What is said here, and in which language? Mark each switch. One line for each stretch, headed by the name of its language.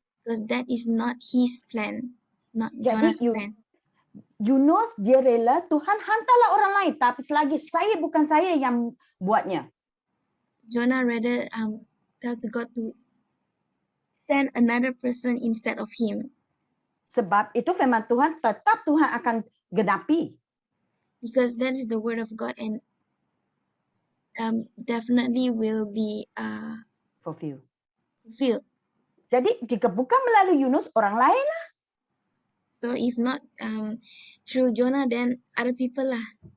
English: Because that is not his plan. Not
Malay: Jadi,
English: Jonah's plan.
Malay: Yunus dia rela Tuhan hantarlah orang lain. Tapi selagi bukan saya yang buatnya.
English: Jonah rather tell to God to send another person instead of him.
Malay: Sebab itu firman Tuhan tetap Tuhan akan genapi.
English: Because that is the word of God and definitely will be fulfilled.
Malay: Jadi jika bukan melalui Yunus, orang lain lah.
English: So if not through Jonah, then other people lah.